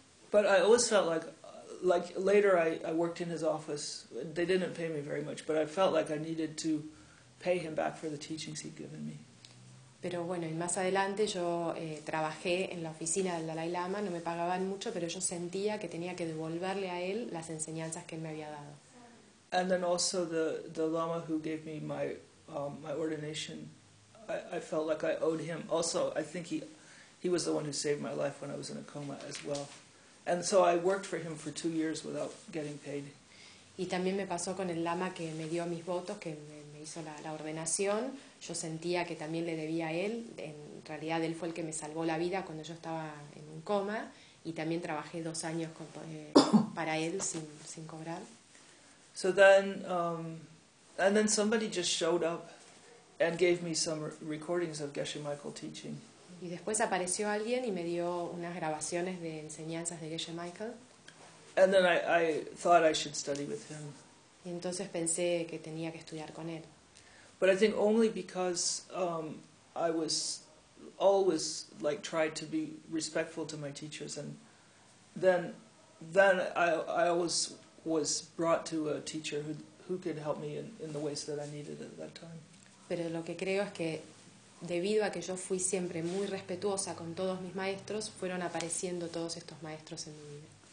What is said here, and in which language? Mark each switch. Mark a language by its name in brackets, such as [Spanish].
[English] But I always felt like later I worked in his office. They didn't pay me very much, but I felt like I needed to pay him back for the teachings he'd given me. [Spanish] Pero bueno, y más adelante yo trabajé en la oficina del Dalai Lama, no me pagaban mucho, pero yo sentía que tenía que devolverle a él las enseñanzas que él me había dado. [English] And then also the Lama who gave me my my ordination, I felt like I owed him. Also, I think he was the one who saved my life when I was in a coma as well. And so I worked for him for 2 years without getting paid. [Spanish] Y también me pasó con el Lama que me dio mis votos, que me hizo la ordenación. Yo sentía que también le debía a él. En realidad, él fue el que me salvó la vida cuando yo estaba en un coma. Y también trabajé 2 años para él sin cobrar. [English] So then, and then somebody just showed up and gave me some recordings of Geshe Michael teaching. [Spanish] Y después apareció alguien y me dio unas grabaciones de enseñanzas de Geshe Michael. [English] And then I thought I should study with him. [Spanish] Y entonces pensé que tenía que estudiar con él. [English] But I think only because I was always like tried to be respectful to my teachers, and then I always was brought to a teacher who could help me in the ways that I needed at that time. [Spanish] Pero lo que creo es que debido a que yo fui siempre muy respetuosa con todos mis maestros, fueron apareciendo todos estos maestros en mi vida.